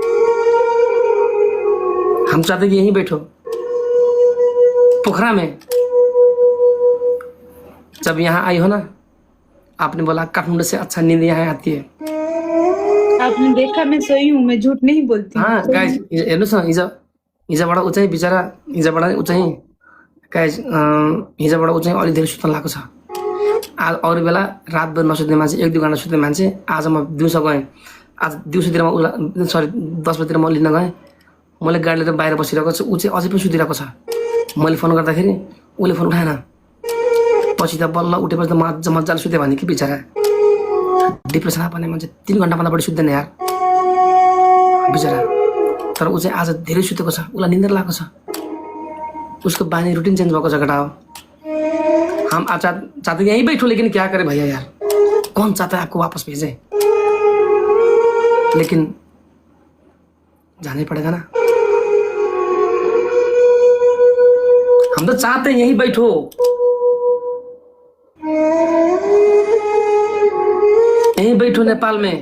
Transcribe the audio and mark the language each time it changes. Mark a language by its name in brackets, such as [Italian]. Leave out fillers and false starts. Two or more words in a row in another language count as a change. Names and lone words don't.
[Hindi] हम चाहते हैं कि यहीं बैठो पोखरा में। जब यहाँ आई हो ना, आपने बोला काठमांडू से अच्छा नींद यहाँ आती है। आपने देखा मैं सोई हूँ, मैं झूठ नहीं बोलती। [Nepali] हाँ गाइस हेर्नुहोस् न, हिजोबाट ऊ चाहिँ बिचरा हिजोबाट ऊ चाहिँ गाइस हिजोबाट ऊ चाहिँ अलिक धेरै सुत्न लागेको छ। आज अरू बेला रातभर नसुत्ने मान्छे, 1-2 घन्टा सुत्ने मान्छे, आज म दिउँसो गएँ। आज दिउँसोतिर म 10 बजीतिर म लिन गएँ। मैले गाडी लिएर बाहिर बसिरहेको छु, ऊ चाहिँ अझै पनि सुतिरहेको छ। मैले फोन गर्दाखेरि उसले फोन उठाएन। पछि त बल्ल उठेपछि त मजाले सुत्यो भने कि बिचरा डिप्रेसन पर्ने मान्छे 3 घन्टाभन्दा बढी सुत्दैन यार बिचरा। तर ऊ चाहिँ आज धेरै सुतेको छ, उसलाई निन्द्रा लागेको छ, उसको बानी [English] routine change [Nepali] भएको छ केटा हो। [Hindi] हम आज चाहते यहीं बैठो लेकिन क्या करे भैया यार, कौन चाहता है आपको वापस भेजे, लेकिन जाना ही पड़ेगा ना। हम तो चाहते हैं यहीं बैठो, यहीं बैठो नेपाल में।